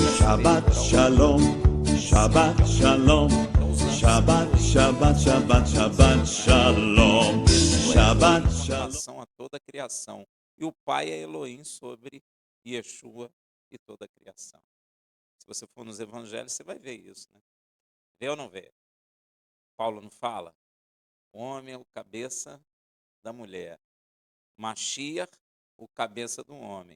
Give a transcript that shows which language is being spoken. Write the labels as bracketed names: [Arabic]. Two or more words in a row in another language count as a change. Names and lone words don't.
[Hebrew] שבת שלום, שבת שלום, שבת, שבת, שבת, שבת שלום, שבת שלום. [Portuguese] Relação a toda a criação. E o Pai é Elohim sobre Yeshua e toda a criação. Se você for nos evangelhos, você vai ver isso, né? Vê ou não vê? Paulo não fala? O homem é o cabeça da mulher. Mashiach, o cabeça do homem.